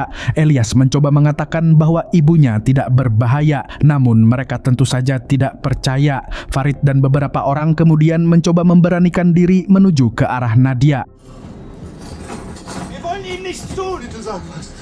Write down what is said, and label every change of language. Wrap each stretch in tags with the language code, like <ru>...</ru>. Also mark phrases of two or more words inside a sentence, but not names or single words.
<id>Elias mencoba mengatakan bahwa ibunya tidak berbahaya, namun mereka tentu saja tidak percaya. Farid dan beberapa orang kemudian mencoba memberanikan diri menuju ke arah Nadia.</id> <de>Wir wollen ihm nichts tun, du sagst was.</de>